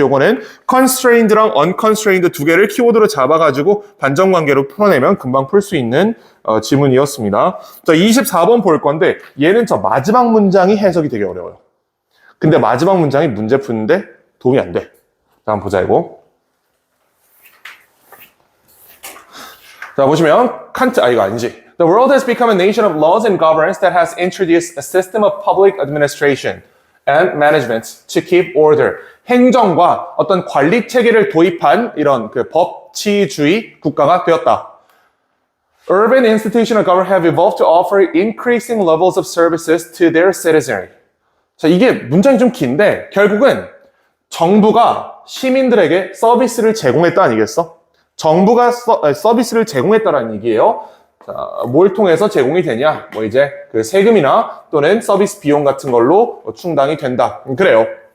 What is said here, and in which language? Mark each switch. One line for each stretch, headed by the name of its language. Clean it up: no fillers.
Korean: 요거는 constrained랑 unconstrained 두 개를 키워드로 잡아가지고 반전관계로 풀어내면 금방 풀 수 있는 지문이었습니다. 자, 24번 볼 건데 얘는 저 마지막 문장이 해석이 되게 어려워요. 근데 마지막 문장이 문제 푸는데 도움이 안 돼. 자, 한번 보자 이거. 자, 보시면 칸트, 이거 아니지.
English: The world has become a nation of laws and governance that has introduced a system of public administration and management to keep order.
Korean: 행정과 어떤 관리 체계를 도입한 이런 그 법치주의 국가가 되었다.
English: Urban institutional government have evolved to offer increasing levels of services to their citizenry.
Korean: 자, 이게 문장이 좀 긴데 결국은 정부가 시민들에게 서비스를 제공했다 아니겠어? 정부가 서비스를 제공했다라는 얘기예요. 자, 뭘 통해서 제공이 되냐? 뭐 이제 그 세금이나 또는 서비스 비용 같은 걸로 충당이 된다. 그래요.